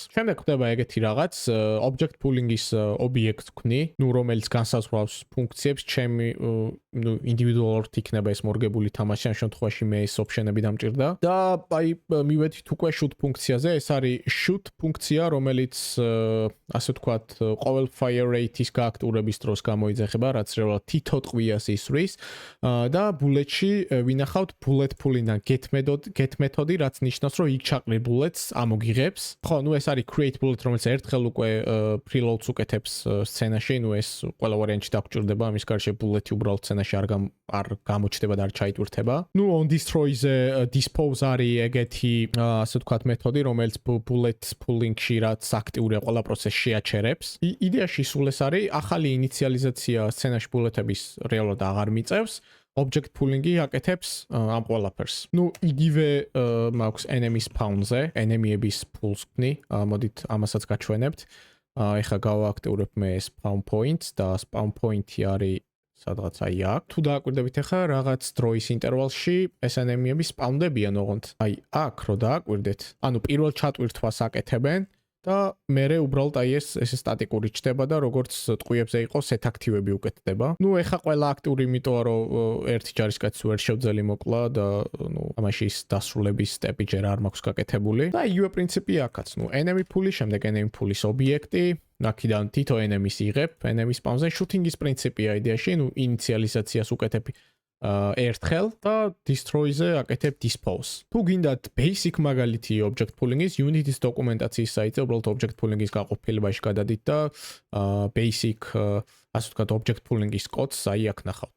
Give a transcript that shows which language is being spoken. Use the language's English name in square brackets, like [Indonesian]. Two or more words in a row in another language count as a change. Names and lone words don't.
[Georgian] შემდეგ ხდება ეგეთი რაღაც, [English] object pooling- [Georgian] ის ობიექტს ვქნი, რომელიც განსაზღვრავს ფუნქციებს, ჩემი individual-ად იქნება ეს მორგებული თამაში, ამ შემთხვევაში მე ეს option-ები დამჭირდა. და აი მივედით უკვე shoot ფუნქციაზე, ეს არის shoot ფუნქცია, რომელიც ასე ვთქვათ, ყოველ [English] fire rate- [Georgian] ის გააქტიურების დროს გამოიძახება, რაც რეალურად თითო ტყვიას ისვრის. და bullet-ში ვინახავთ [English] bullet pool- [Georgian] იდან get მეთოდი, რაც ნიშნავს, რომ იქ ჩაყრილ bullets ამოგიღებს. ხო, ეს არის [English] create bullet, [Georgian] რომელიც ერთხელ უკვე preloads უკეთებს სცენაში, ეს ყველა ვარიანტში დაგჭირდება, ამის გარშე bullet-ი უბრალოდ სცენაში არ გამოჩნდება და არ ჩაიტვირთება. [English] on destroy- [Georgian] ზე dispose არის ეგეთი, ასე ვთქვათ, მეთოდი, რომელიც [English] bullet pooling- [Georgian] ში რაც აქტიურია ყველა პროცესს შეაჩერებს. იდეაში სულ ეს არის, ახალი ინიციალიზაცია სცენაში bullet-ების რეალურად აღარ მიწევს. [English] Object pooling- [Georgian] ი აკეთებს ამ ყველაფერს. იგივე მაქვს [English] enemy spawn- [Georgian] ზე, enemy-ების pools ვქნი, მოდით ამასაც გაჩვენებთ. ეხლა გავააქტიურებ მე [English] spawn point [Georgian] და [English] spawn point- [Georgian] ი არის სადღაც აი აქ. თუ დააკვირდებით ახლა რაღაც დროის ინტერვალში ეს enemy-ები spawn-დებიან ოღონდ. აი აქ რო დააკვირდეთ, ანუ პირველ ჩატვირთვას აკეთებენ და მერე უბრალოდ აი ეს სტატიკური ჩდება და როგორც ტყვიებზე იყოს set აქტივები უკეთდება. ეხლა ყველა აქტიური, იმიტომ რომ ერთი ჯარისკაცი ვერ შევძელი მოკლა და ამაში ის დასრულების სტეპი ჯერ არ მაქვს გაკეთებული. და იგივე პრინციპი აქაც. [English] enemy pool- [Georgian] ი, შემდეგ [English] enemy pool- [Georgian] ის ობიექტი, აქედან თითო enemy-ს იღებ, [English] enemy spawn- [Georgian] ზე shooting-ის პრინციპია იდეაში, ინიციალიზაციას უკეთებ ერთხელ და destroy-ზე აკეთებ dispose. თუ გინდათ basic მაგალითი [English] object pooling- [Georgian] ის, Unity-ის დოკუმენტაციის საიტზე უბრალოდ [English] object pooling- [Georgian] ის გაყოფილებაში გადადით და basic ასე ვთქვათ [English] object pooling- [Georgian] ის კოდს აი აქ ნახავთ.